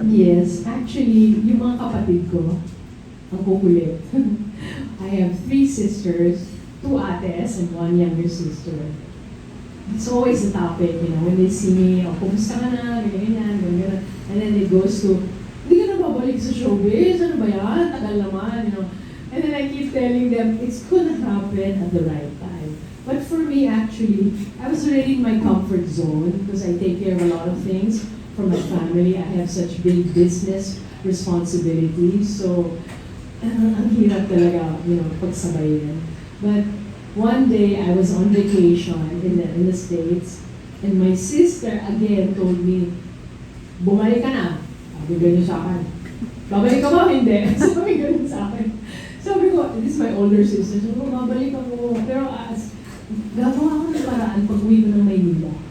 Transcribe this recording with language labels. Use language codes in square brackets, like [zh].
[en] Yes, actually, [tl] yung mga kapatid ko, ang kukulit. [en] I have 3 sisters, 2 ates, and 1 younger sister. It's always a topic, when they see me, [tl] kumusta ka na, ganyan. [en] And then it goes to, [tl] hindi ka na babalik sa showbiz, ano ba yan? Tagal naman, [en] And then I keep telling them, it's gonna happen at the right time. But for me, actually, I was already in my comfort zone because I take care of a lot of things for my family. I have such big business responsibilities. [tl] So, ang hirap talaga, pagsabayin. [en] But one day, I was on vacation in the States, and my sister again told me, [tl] bumalik ka na. Sabi ganyan sa akin. Babalik ka ba? Hindi. Sabi ganyan sa akin. Sabi ko, [en] this is my older sister. [tl] Sabi ko, babalik ako. Pero gagawa ako ng paraan pag-uwi ko ng Maynila.